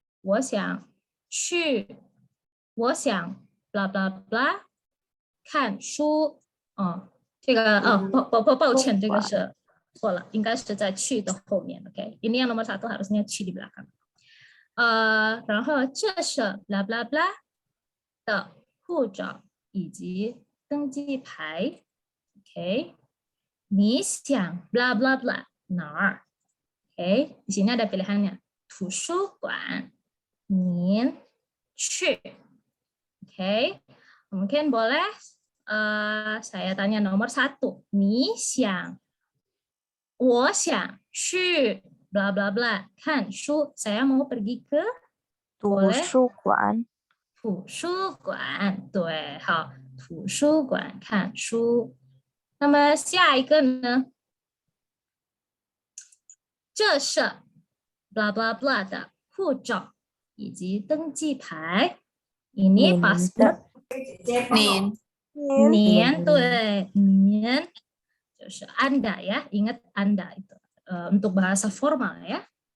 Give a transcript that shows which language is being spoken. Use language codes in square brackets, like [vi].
[zh] 我想去，我想 blah blah blah 看书，这个抱歉，这个是错了，应该是在去的后面。 [id] OK， ini yang nomor 1 harusnya 去 di belakang。 [zh] 然后这是 blah blah blah 的护照以及登机牌。 OK， 你想 blah blah blah 哪儿？ [id] Oke, di sini ada pilihannya. [zh] 图书馆，您去。 [id] Oke, mungkin boleh saya tanya nomor 1. [zh] 你想，我想去 blah blah blah 看书。 [id] Saya mau pergi ke [zh] 图书馆。图书馆，对，好，图书馆看书。那么下一个呢？这是 blah blah blah 的护照以及登记牌。 [id] Ini paspor。 [zh] 您，对，您就是 [id] Anda ya, ingat Anda itu untuk bahasa formal ya.